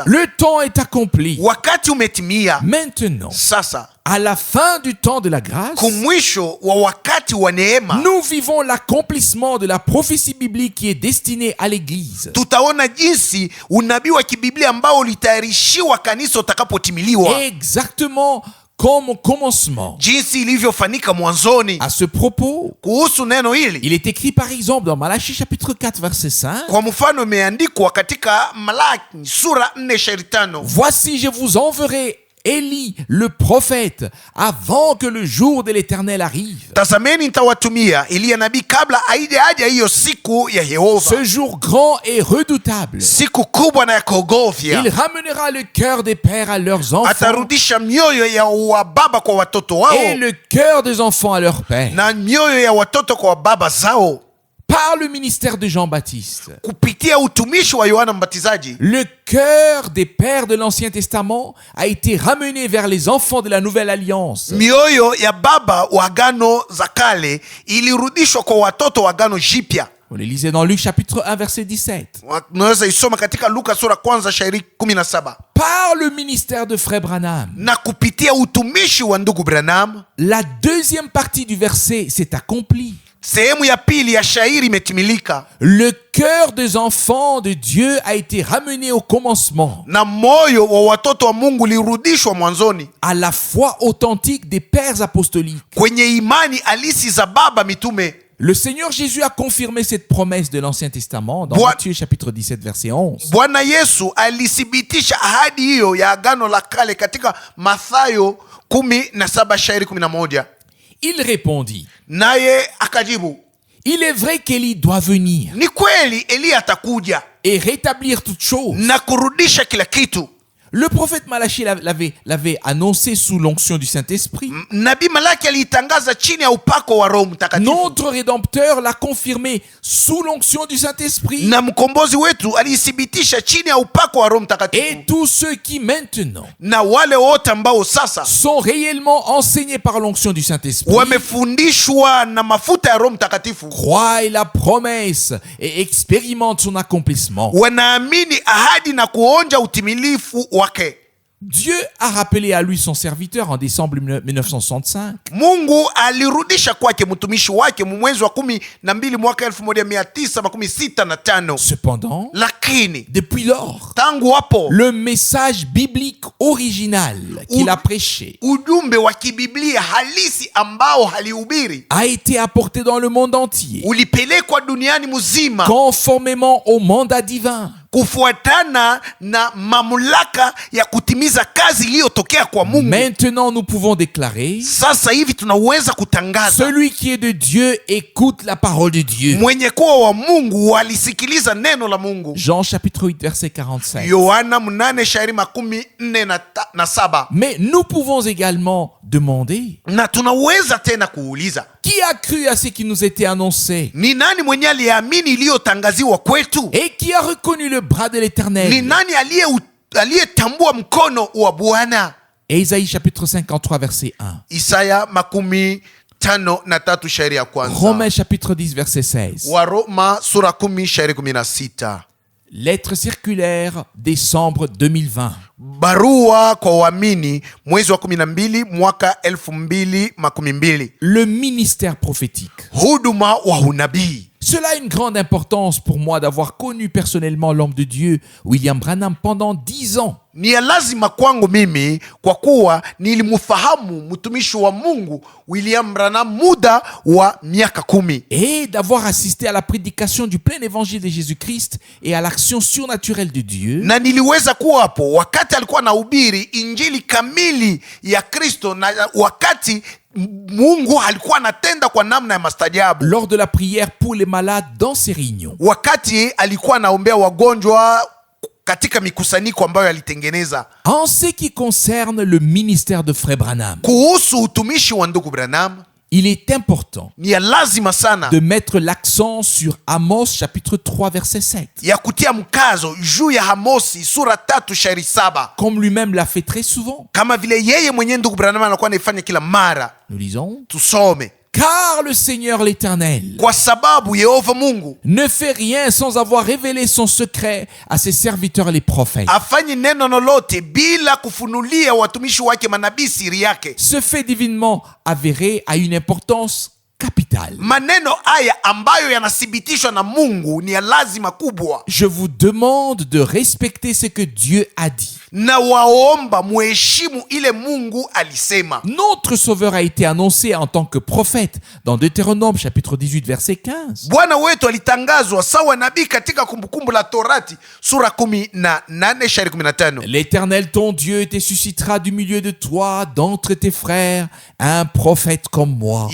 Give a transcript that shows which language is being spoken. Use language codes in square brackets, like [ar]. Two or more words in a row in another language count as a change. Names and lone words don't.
[fr] Le temps est accompli. [sw] Wakati umetimia [fr] Maintenant, [sw] sasa, [fr] à la fin du temps de la grâce, [sw] kumwisho wa wakati wa neema, [fr] nous vivons l'accomplissement de la prophétie biblique qui est destinée à l'Église. [sw] tutaona jinsi unabii wa kibiblia ambao ulitayarishiwa kanisa utakapotimiliwa, [fr] Exactement comme au commencement. [sw] jinsi ilivyofanyika mwanzoni. [fr] À ce propos, [sw] Kuhusu neno hili, [fr] il est écrit par exemple dans Malachie chapitre 4 verset 5: [sw] kwa mfano imeandikwa katika Malaki sura 4 shairi 5, [fr] voici, je vous enverrai Élie le prophète avant que le jour de l'Éternel arrive. [sw] tazameni nitawatumia Eliya nabii kabla haija hiyo siku ya Yehova, [fr] Ce jour grand et redoutable, [sw] siku kubwa na ya kuogofya. [fr] il ramènera le cœur des pères à leurs enfants [sw] Atarudisha mioyo ya wababa kwa watoto wao [fr] et le cœur des enfants à leurs pères. [sw] na mioyo ya watoto kwa baba zao, [fr] Par le ministère de Jean-Baptiste, [sw] kupitia utumishi wa Yohana Mbatizaji. [fr] le cœur des pères de l'Ancien Testament a été ramené vers les enfants de la Nouvelle Alliance. [sw] Mioyo ya baba wa agano za kale ilirudishwa kwa watoto wa agano jipya. [fr] On le lisait dans Luc chapitre 1 verset 17. [sw] Unaweza isoma katika Luka sura kwanza shairi 17. [fr] Par le ministère de Frère Branham, [sw] Na kupitia utumishi wa ndugu Branham, [fr] la deuxième partie du verset s'est accomplie. [sw] sehemu ya pili ya shairi imetimilika, [fr] Le cœur des enfants de Dieu a été ramené au commencement, [sw] na moyo wa watoto wa Mungu ulirudishwa mwanzoni, [fr] à la foi authentique des pères apostoliques. [sw] kwenye imani halisi za baba mitume. [fr] Le Seigneur Jésus a confirmé cette promesse de l'Ancien Testament dans Boi- Matthieu chapitre 17 verset 11. [sw] Bwana Yesu alithibitisha ahadi hiyo ya agano la kale katika Mathayo 17 shairi 11. [fr] Il répondit: [sw] Naye akajibu, [fr] il est vrai qu'Élie doit venir [sw] ni kweli Eliya atakuja [fr] et rétablir toutes choses. [sw] na kurudisha kila kitu. [fr] Le prophète Malachie l'avait annoncé sous l'onction du Saint-Esprit. [sw] Nabii Malaki aliitangaza chini ya upako wa Roho Mtakatifu, [fr] Notre Rédempteur l'a confirmé sous l'onction du Saint-Esprit. [sw] na mkombozi wetu aliithibitisha chini ya upako wa Roho Mtakatifu. [fr] Et tous ceux qui maintenant [sw] Na wale wote ambao sasa [fr] sont réellement enseignés par l'onction du Saint-Esprit [sw] wamefundishwa na mafuta ya Roho Mtakatifu, [fr] croient la promesse et expérimentent son accomplissement. [sw] wanaamini ahadi na kuonja utimilifu wake. [fr] Dieu a rappelé à lui son serviteur en décembre 1965 [sw] Mungu alirudisha kwake mtumishi wake mwezi wa 12 mwaka 1965. [fr] Cependant, [sw] Lakini [fr] depuis lors, [sw] tangu hapo [fr] le message biblique original qu'il a prêché [sw] ujumbe wa kibiblia halisi ambao alihubiri [fr] a été apporté dans le monde entier, [sw] ulipelekwa duniani mzima [fr] conformément au mandat divin. [sw] kufuatana na mamlaka ya kutimiza kazi iliyotokea kwa Mungu. [fr] Maintenant, nous pouvons déclarer: [sw] Sasa hivi tunaweza kutangaza, [fr] celui qui est de Dieu écoute la parole de Dieu. [sw] mwenye kuwa wa Mungu walisikiliza neno la Mungu. [fr] Jean chapitre 8 verset 45. [sw] Yohana 8:47. [fr] Mais nous pouvons également demander: [sw] Na tunaweza tena kuuliza, [fr] qui a cru à ce qui nous était annoncé [sw] ni nani mwenye aliamini iliyotangaziwa kwetu? [fr] et qui a reconnu le bras de [sw] Ni [fr] l'Éternel? [sw] nani aliyetambua mkono wa Bwana? [fr] Ésaïe chapitre 53 verset 1. [sw] Isaya 53 shairi ya kwanza. [fr] Romains chapitre 10 verset 16. [sw] Waroma sura 10 shairi 16. [fr] Lettre circulaire décembre 2020. [sw] Barua kwa waamini mwezi wa 12 mwaka 2012. [fr] Le ministère prophétique. [sw] Huduma wa unabii. [fr] Cela a une grande importance pour moi d'avoir connu personnellement l'homme de Dieu, William Branham, pendant 10 ans. [sw] Ni ya lazima kwangu mimi kwa kuwa nilimfahamu mtumishi wa Mungu William Branham muda wa miaka 10. [fr] Et d'avoir assisté à la prédication du plein évangile de Jésus-Christ et à l'action surnaturelle de Dieu. [sw] Na niliweza kuwa hapo wakati alikuwa anahubiri injili kamili ya Kristo, na wakati Mungu alikuwa anatenda kwa namna ya mastajabu. [fr] Lors de la prière pour les malades dans ses réunions. [sw] Wakati alikuwa anaombea wagonjwa katika mikusanyiko ambayo alitengeneza. [fr] En ce qui concerne le ministère de Frère Branham, [sw] Kuhusu utumishi wa ndugu Branham, [fr] il est important [sw] ni ya lazima sana [fr] de mettre l'accent sur Amos chapitre 3 verset 7. [sw] ya kutia mkazo juu ya Amosi sura 3 shairi 7. [fr] Comme lui-même l'a fait très souvent. [sw] Kama vile yeye mwenyewe ndugu Branham anakuwa anaifanya kila mara. [fr] Nous lisons: [sw] Tusome. [fr] car le Seigneur l'Éternel [sw] Kwa sababu Yehova Mungu [fr] ne fait rien sans avoir révélé son secret à ses serviteurs les prophètes. [sw] afanye neno lolote bila kufunulia watumishi wake manabii siri yake. [fr] Ce fait divinement avéré a une importance capitale. [sw] Maneno haya ambayo yanathibitishwa na Mungu ni ya lazima kubwa. [fr] Je vous demande de respecter ce que Dieu a dit. [sw] Na waomba muheshimu ile Mungu alisema. [fr] Notre Sauveur a été annoncé en tant que prophète dans Deutéronome chapitre 18 verset 15. [sw] Bwana wetu alitangazwa sawa nabii katika Kumbukumbu la Torati sura 18 shairi 15. [fr] L'Éternel ton Dieu te suscitera du milieu de toi, d'entre tes frères, un prophète comme moi.